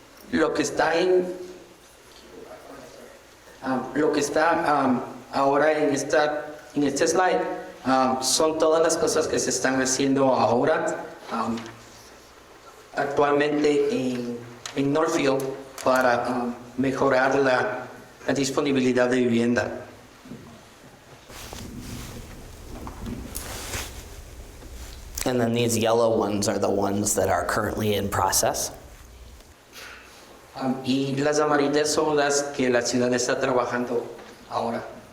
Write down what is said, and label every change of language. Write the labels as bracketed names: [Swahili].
[Spanish] Lo que está ahora en este slide son todas las cosas que se están haciendo ahora actualmente en Northfield para mejorar la disponibilidad de vivienda. [English] And then these yellow ones are the ones that are currently in process. [Spanish] Y las amarillas son las que la ciudad está trabajando ahora.